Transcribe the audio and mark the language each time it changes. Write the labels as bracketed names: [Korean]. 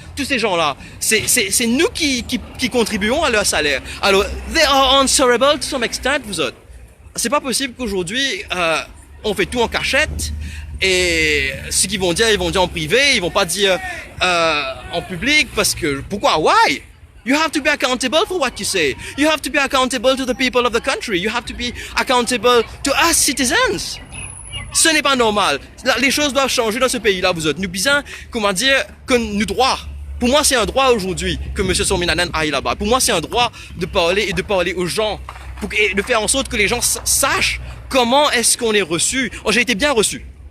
[French] Tous ces gens-là, c'est nous qui contribuons à leur salaire. Alors, [English] they are answerable to some extent, [French] vous autres. C'est pas possible qu'aujourd'hui on fait tout en cachette. Et ce qu'ils vont dire, ils vont dire en privé, ils vont pas dire en public, parce que pourquoi? [English] Why? You have to be accountable for what you say. You have to be accountable to the people of the country. You have to be accountable to us citizens. [French] Ce n'est pas normal. Les choses doivent changer dans ce pays-là, vous autres. Nous disons, comment dire, que nous droits. Pour moi, c'est un droit aujourd'hui que M. Sorminaden aille là-bas. Pour moi, c'est un droit de parler aux gens. Et de faire en sorte que les gens sachent comment est-ce qu'on est reçu. Oh, j'ai été bien reçu.